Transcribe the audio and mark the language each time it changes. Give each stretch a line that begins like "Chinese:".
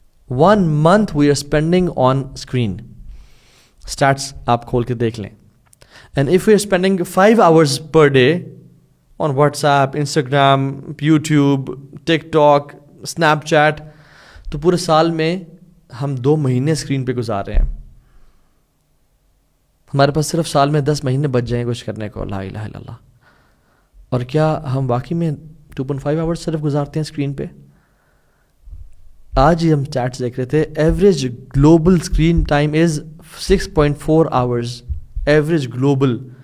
English: 1 month we are spending on screen.
Urdu: Stats آپ کھول کے دیکھ لیں.
English: And if we are spending 5 hours per day on WhatsApp, Instagram, YouTube, TikTok, Snapchat,
Urdu: تو پورے سال میں ہم 2 مہینے اسکرین پہ گزار رہے ہیں. ہمارے پاس صرف سال میں 10 مہینے بچ جائیں کچھ کرنے کو.
Arabic: لا الہ الا اللہ.
Urdu: اور کیا ہم واقعی میں 2.5 آورس صرف گزارتے ہیں اسکرین پہ؟ آج ہی ہم چیٹس دیکھ رہے تھے,
English: Average global screen time is 6.4 hours.
Urdu: Average global.